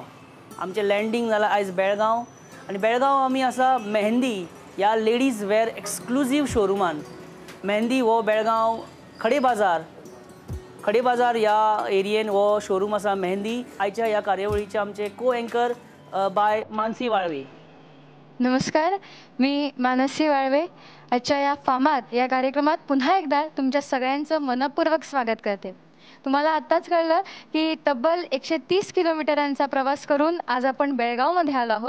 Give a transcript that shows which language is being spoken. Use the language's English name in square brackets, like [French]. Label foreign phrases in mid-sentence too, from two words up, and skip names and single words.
[Konkani] आमचें लँडींग जालां आयज बेळगांव आनी बेळगांव आमी आसा मेहंदी ह्या [English] ladies wear exclusive [Konkani] शोरुमान. मेहंदी हो बेळगांव खडे बाजार ह्या एरियेन हो शोरूम आसा मेहंदी. आयच्या ह्या कार्यावळीचे आमचे [English] co anchor [Konkani] बाय मानसी वाळवे. [Marathi] नमस्कार, मी मानसी वाळवे. आजच्या या फामाद या कार्यक्रमात पुन्हा एकदा तुमच्या सगळ्यांचं मनपूर्वक स्वागत करते. तुम्हाला आत्ताच कळलं की तब्बल 130 किलोमीटरांचा प्रवास करून आज आपण बेळगावमध्ये आलो आहोत.